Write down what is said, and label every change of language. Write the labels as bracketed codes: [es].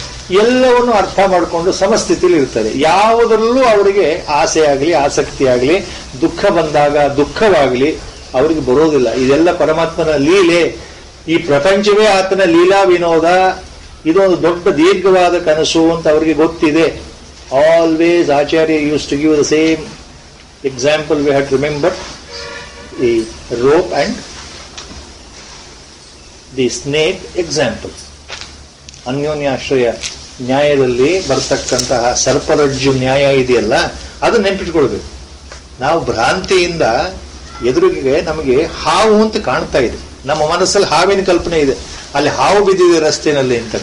[kn] ಎಲ್ಲವನ್ನು ಅರ್ಥ ಮಾಡಿಕೊಂಡು ಸಮಸ್ಥಿತಿಯಲ್ಲಿ ಇರ್ತಾರೆ. ಯಾವುದರಲ್ಲೂ ಅವರಿಗೆ ಆಸೆ ಆಗಲಿ, ಆಸಕ್ತಿ ಆಗಲಿ, ದುಃಖ ಬಂದಾಗ ದುಃಖವಾಗಲಿ ಅವರಿಗೆ ಬರೋದಿಲ್ಲ. ಇದೆಲ್ಲ ಪರಮಾತ್ಮನ ಲೀಲೆ, ಈ ಪ್ರಪಂಚವೇ ಆತನ ಲೀಲಾ ವಿನೋದ, ಇದೊಂದು ದೊಡ್ಡ ದೀರ್ಘವಾದ ಕನಸು ಅಂತ ಅವರಿಗೆ ಗೊತ್ತಿದೆ. [en] Always Acharya used to give the same example. We have to remember the rope and the snake example. [kn] ಅನ್ಯೋನ್ಯಾಶ್ರಯ ನ್ಯಾಯದಲ್ಲಿ ಬರ್ತಕ್ಕಂತಹ ಸರ್ಪರಜ್ಜು ನ್ಯಾಯ ಇದೆಯಲ್ಲ, ಅದು ನೆನಪಿಟ್ಕೊಳ್ಬೇಕು. ನಾವು ಭ್ರಾಂತಿಯಿಂದ ಎದುರಿಗೆ ನಮಗೆ ಹಾವು ಅಂತ ಕಾಣ್ತಾ ಇದೆ, ನಮ್ಮ ಮನಸ್ಸಲ್ಲಿ ಹಾವಿನ ಕಲ್ಪನೆ ಇದೆ, ಅಲ್ಲಿ ಹಾವು ಬಿದ್ದಿದೆ ರಸ್ತೆನಲ್ಲಿ ಅಂತ.